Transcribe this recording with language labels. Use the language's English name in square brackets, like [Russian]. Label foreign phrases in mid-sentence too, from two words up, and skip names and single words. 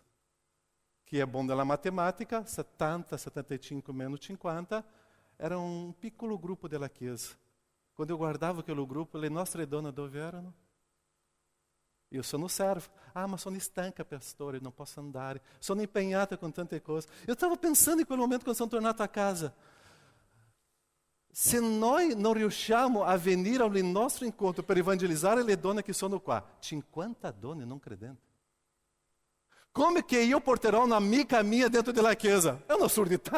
[Italian] Chi è buono della matematica, 70, 75 meno 50, era un piccolo gruppo della Chiesa. [Portuguese] Quando eu guardavo aquele [Italian] gruppo, le nostre donne dove erano? Io sono servo. Ah, ma sono stanca, pastore, non posso andare. Sono impegnata con tante cose. [Portuguese] Eu estava pensando [Italian] in quel momento quando sono tornato a casa. Se noi non riusciamo a venire al nostro incontro per evangelizzare le donne che sono qua, 50 donne non credenti. Come che io porterò un'amica mia dentro della chiesa? È un'assurdità.